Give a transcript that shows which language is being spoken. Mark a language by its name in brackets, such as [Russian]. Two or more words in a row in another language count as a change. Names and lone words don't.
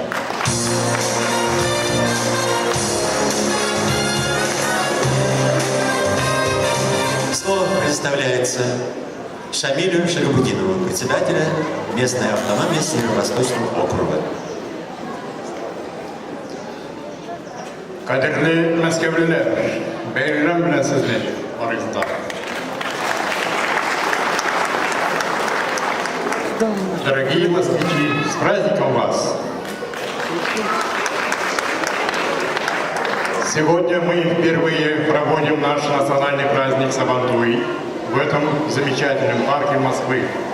[Russian] Слово предоставляется Шамилю Шигабутинову, председателя местной автономии Северо-Восточного округа. [Tatar] Kadirli Мәскәүлеләр, бәйрәм белән сезне, арыздар. [Russian] Дорогие москвичи, с праздником вас! Сегодня мы впервые проводим наш национальный праздник Сабантуй в этом замечательном парке Москвы.